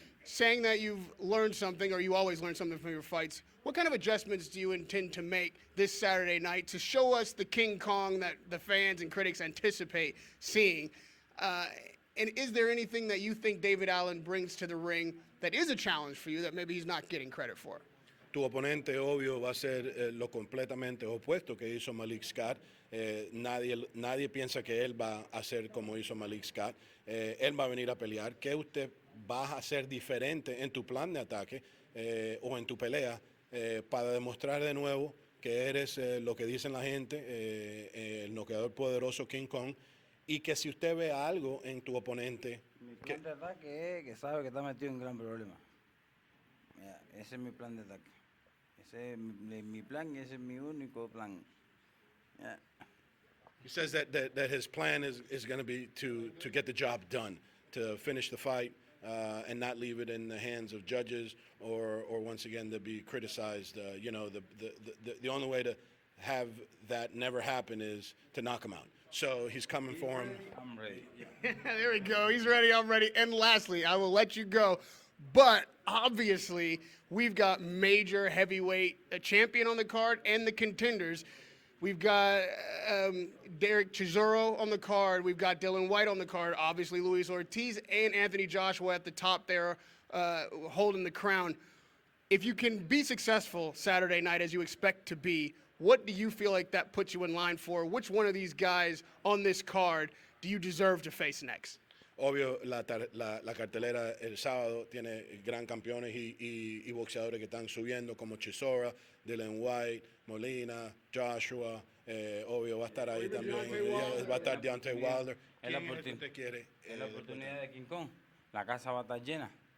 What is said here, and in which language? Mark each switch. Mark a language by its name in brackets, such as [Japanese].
[English] Saying that you've learned something, or you always learn something from your fights, what kind of adjustments do you intend to make this Saturday night to show us the King Kong that the fans and critics anticipate seeing? And is there anything that you think David Allen brings to the ring that is a challenge for you that maybe he's not getting credit for? [Spanish] Tu oponente, obvio, va a ser lo completamente opuesto que hizo Malik Scott. Nadie piensa que él va a hacer como hizo Malik Scott. Él va a venir a pelear. ¿Qué usted va a hacer diferente en tu plan de ataque o en tu pelea para demostrar de nuevo que eres lo que dicen la gente, el noqueador poderoso King Kong, y que si usted ve algo en tu oponente... Mi plan de ataque es que sabe que está metido en un gran problema. Mira, ese es mi plan de ataque. Ese es mi plan y ese es mi único plan. [English] Yeah. He says that his plan is going to be to get the job done, to finish the fight and not leave it in the hands of judges or once again to be criticized. You know, the only way to have that never happen is to knock him out. So he's coming for him. I'm ready. There we go. He's ready. I'm ready. And lastly, I will let you go. But obviously, we've got major heavyweight champion on the card and the contenders. We've got Derek Chisora on the card. We've got Dylan White on the card. Obviously, Luis Ortiz and Anthony Joshua at the top there holding the crown. If you can be successful Saturday night as you expect to be, what do you feel like that puts you in line for? Which one of these guys on this card do you deserve to face next? [Spanish] Obvio, la cartelera el sábado tiene gran campeones y boxeadores que están subiendo como Chisora, Dylan White, Molina, Joshua. Obvio, va a estar ahí también. Va a estar Deontay Wilder. Es la oportunidad de King Kong. La casa va a estar llena.